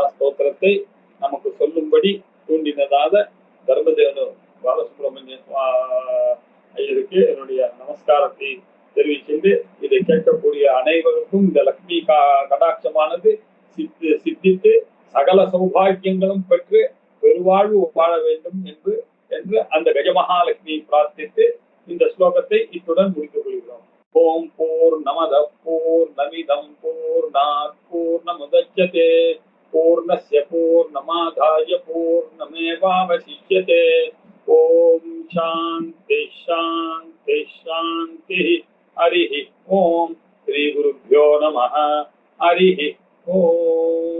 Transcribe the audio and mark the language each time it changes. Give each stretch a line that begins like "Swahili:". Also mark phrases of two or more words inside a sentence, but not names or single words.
Tamil: ஸ்தோத்திரத்தை நமக்கு சொல்லும்படி தூண்டினதாக தர்மதேவனு பாலசுப்ரமணிய ஐயருக்கு என்னுடைய நமஸ்காரத்தை தெரிவிக்கின்று, இதை கேட்கக்கூடிய அனைவருக்கும் இந்த லக்ஷ்மி கடாட்சமானது சித்தித்து சகல சௌபாகியங்களும் பெற்று பெருவாழ்வு வாழ வேண்டும் என்று அந்த கஜமகாலட்சுமியை பிரார்த்தித்து இந்த ஸ்லோகத்தை இத்துடன் முடித்துக் கொள்கிறோம்.
Sanskrit: ॐ पूर्णमदः पूर्णमिदं पूर्णात् पूर्णमुदच्यते पूर्णस्य पूर्णमादाय पूर्णमेवावशिष्यते. ॐ शान्ति शान्ति शान्ति. हरिः ॐ। श्री गुरुभ्यो नमः. हरिः ॐ.